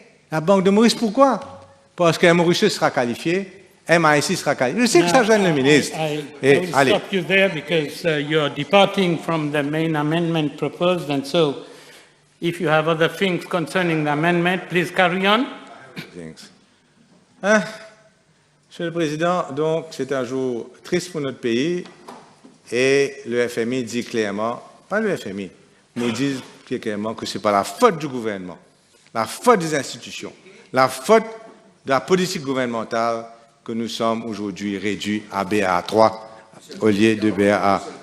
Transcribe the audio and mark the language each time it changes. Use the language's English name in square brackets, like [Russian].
[French] La Banque de Maurice, pourquoi? Parce que Mauritius sera qualifié, MIC sera qualifié. Je sais que ça gêne le ministre. [English] I will stop you there because you're departing from the main amendment proposed, and so if you have other things concerning the amendment, please carry on. [French] Monsieur le Président, donc c'est un jour triste pour notre pays et le FMI dit clairement, pas le FMI, nous disent clairement que ce n'est pas la faute du gouvernement, la faute des institutions, la faute de la politique gouvernementale que nous sommes aujourd'hui réduits à BA3 au lieu de BA4.